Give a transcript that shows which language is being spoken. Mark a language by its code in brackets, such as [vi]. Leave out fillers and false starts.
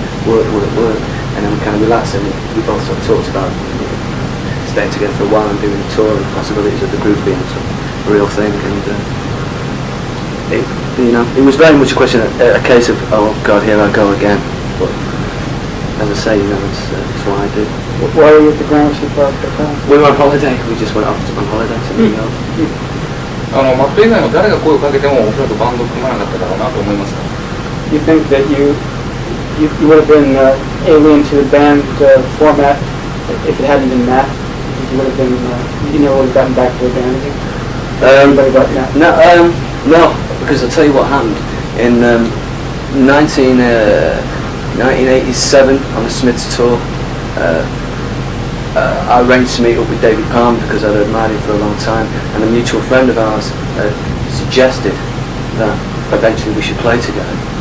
[en] And then we kind of relaxed, and we both sort of talked about staying together for a while and doing a tour and possibilities of the group being sort of a real thing. And it was very much a case of, oh God, here I go again. But as I say, it's what I do. Why were you at the Gramercy Park Hotel? We were on holiday. We just went off on holiday to New York. [ja] マット以外の誰が声をかけてもおそらくバンド組まなかっただろうなと思います。 [en] You think that you would have been alien to the band format if it hadn't been Matt? You would have been, you never would have gotten back to the band again? Anybody but Matt? No, because I'll tell you what happened. In 1987 on the Smiths tour, I arranged to meet up with David Palmer because I'd admired him for a long time, and a mutual friend of ours suggested that eventually we should play together.